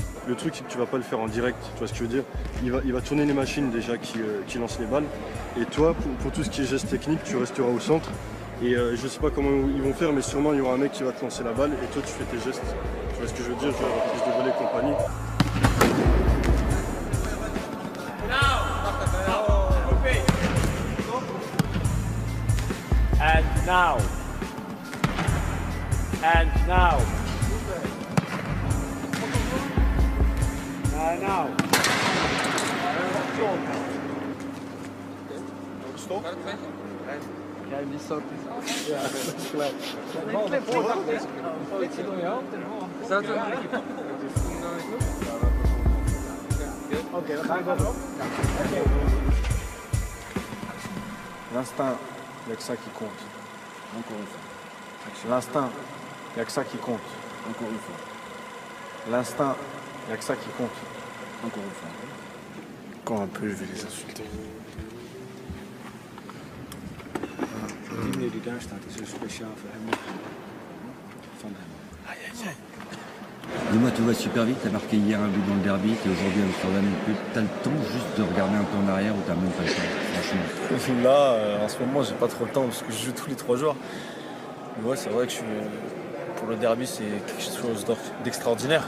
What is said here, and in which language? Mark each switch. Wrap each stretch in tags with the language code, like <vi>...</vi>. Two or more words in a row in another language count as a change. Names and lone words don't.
<fr>Le truc, c'est que tu vas pas le faire en direct, tu vois ce que je veux dire. Il va tourner les machines déjà qui lancent les balles. Et toi, pour tout ce qui est geste technique, tu resteras au centre. Et je sais pas comment ils vont faire, mais sûrement il y aura un mec qui va te lancer la balle et toi tu fais tes gestes. Tu vois ce que je veux dire, jouer à la prise de volée et compagnie.</fr> <en>And now. And now. And now. Stop.</en> <nl>Jij niet zo. Ja, dat is gelijk. Oké, dan ga ik wel op.</nl> <fr>L'instinct, il n'y a que ça qui compte. Encore une fois. L'instinct, il n'y a que ça qui compte. Encore une fois. L'instinct, il n'y a que ça qui compte. Encore une fois. Quand un peu, je vais les insulter.</fr> <nl>Die meneer die daar staat is een speciaal voor hem. Van hem.</nl> <fr>Aïe, aïe, aïe. Dis-moi, tu vas super vite, t'as marqué hier un but dans le derby, t'es aujourd'hui à Amsterdam et plus. T'as le temps juste de regarder un peu en arrière ou t'as même pas le temps, franchement? Là, en ce moment, j'ai pas trop le temps parce que je joue tous les 3 jours. Mais ouais, c'est vrai que pour le derby, c'est quelque chose d'extraordinaire.</fr>